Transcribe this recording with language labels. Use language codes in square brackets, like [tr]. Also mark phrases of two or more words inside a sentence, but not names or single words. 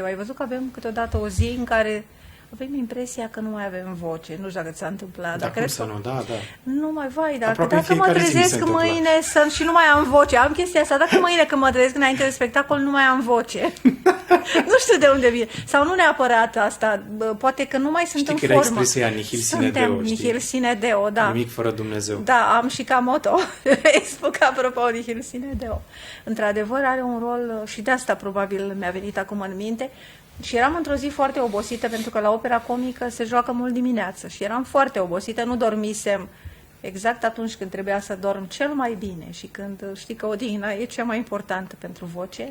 [ro] Ai văzut că avem câteodată o zi în care avem impresia că nu mai avem voce. Nu știu dacă ți-a întâmplat. Dar cum să nu? Da, da. Nu mai vai, dar Aproape dacă mă fiecare zi mi se trezesc întâmplă. mâine și nu mai am voce, am chestia asta, dacă mâine când mă trezesc înainte de spectacol nu mai am voce. Nu știu de unde vine. Sau nu neapărat asta, poate că nu mai sunt Știi în că era formă. expresia [la] nihil sine [ro] Suntem deo, știi? [la] nihil sine deo, [ro] da. Nimic fără Dumnezeu. Da, am și ca moto. Facebook, apropo, [la] nihil sine deo. [ro] Într-adevăr are un rol și de asta probabil mi-a venit acum în minte. Și eram într-o zi foarte obosită, pentru că la opera comică se joacă mult dimineață. Și eram foarte obosită, nu dormisem exact atunci când trebuia să dorm cel mai bine. Și când știi că odihna e cea mai importantă pentru voce.